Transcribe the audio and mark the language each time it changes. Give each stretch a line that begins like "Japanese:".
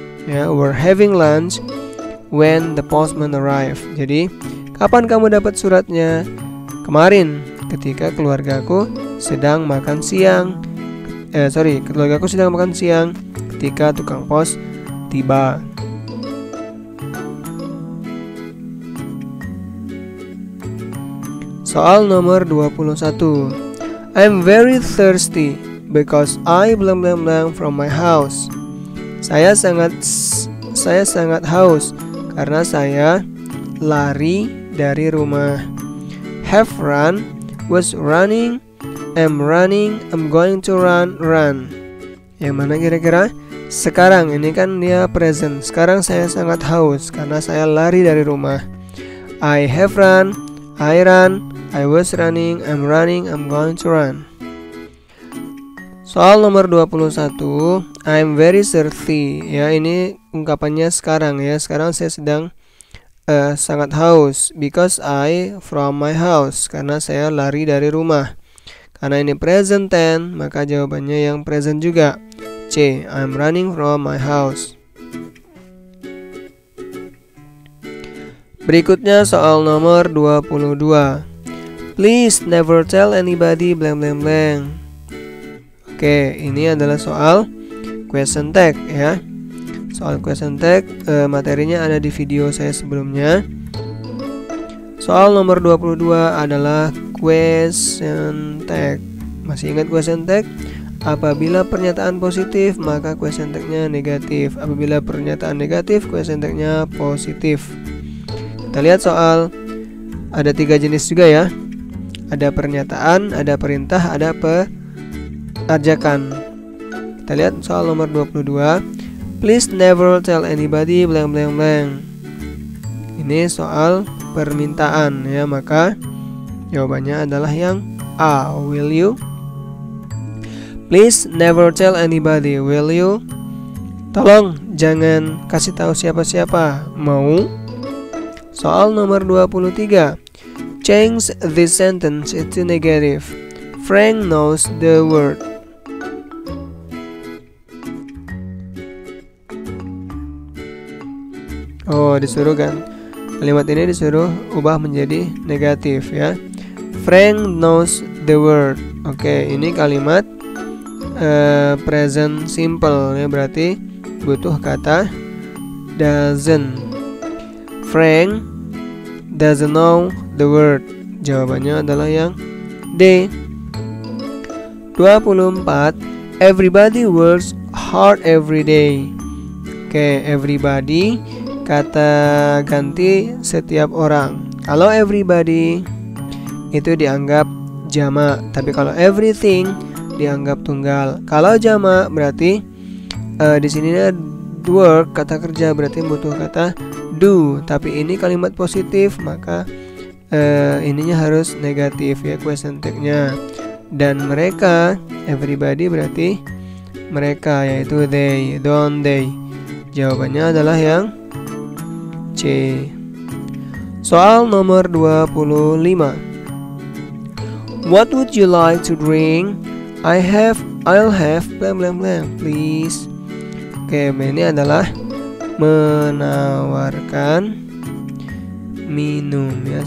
English: Ya, we're having lunch when the postman arrived.
Indonesian: Jadi, kapan kamu dapat suratnya? Kemarin, ketika keluargaku sedang makan siang. Keluargaku sedang makan siang ketika tukang pos tiba. Soal nomor 21.
English: I'm very thirsty because I blank blank blank from my house.
Indonesian: Saya sangat haus karena saya lari dari rumah.
English: Have run, was running, am running, I'm going to run.
Indonesian: Yang mana kira-kira? Sekarang, ini kan dia present. Sekarang saya sangat haus karena saya lari dari rumah.
English: I have run, I run, I was running, I'm running, I'm going to run.
Indonesian: Soal nomor 21.
English: I'm very thirsty.
Indonesian: Ya, ini ungkapannya sekarang ya. Sekarang saya sedang sangat haus
English: because I from my house.
Indonesian: Karena saya lari dari rumah. Karena ini present tense, maka jawabannya yang present juga. C.
English: I'm running from my house.
Indonesian: Berikutnya soal nomor 22.
English: Please never tell anybody blank blank blank.
Indonesian: Oke, ini adalah soal question tag ya. Soal question tag, materinya ada di video saya sebelumnya. Soal nomor 22 adalah question tag. Masih ingat question tag? Apabila pernyataan positif, maka question tag-nya negatif. Apabila pernyataan negatif, question tag-nya positif. Kita lihat soal, ada 3 jenis juga ya. Ada pernyataan, ada perintah, ada ajakan. Kita lihat soal nomor 22.
English: Please never tell anybody blank blank blank.
Indonesian: Ini soal permintaan ya, maka jawabannya adalah yang A.
English: Will you? Please never tell anybody. Will you?
Indonesian: Tolong jangan kasih tahu siapa-siapa. Mau? Soal nomor 23.
English: Change this sentence into negative. Frank knows the word.
Indonesian: Oh, disuruh kan? Kalimat ini disuruh ubah menjadi negatif ya.
English: Frank knows the word.
Indonesian: Oke, ini kalimat present simple ya, berarti butuh kata doesn't.
English: Frank doesn't know the word.
Indonesian: Jawabannya adalah yang D. 24.
English: Everybody works hard every day.
Indonesian: Oke, everybody kata ganti setiap orang. Kalau everybody itu dianggap jamak, tapi kalau everything dianggap tunggal. Kalau jamak berarti di sini work kata kerja, berarti butuh kata do. Tapi ini kalimat positif, maka ininya harus negatif ya, question tag-nya. Dan mereka, everybody berarti mereka, yaitu
English: they, don't they.
Indonesian: Jawabannya adalah yang C. Soal nomor 25.
English: What would you like to drink? I'll have blank blank blank please.
Indonesian: Oke, ini adalah menawarkan minum ya.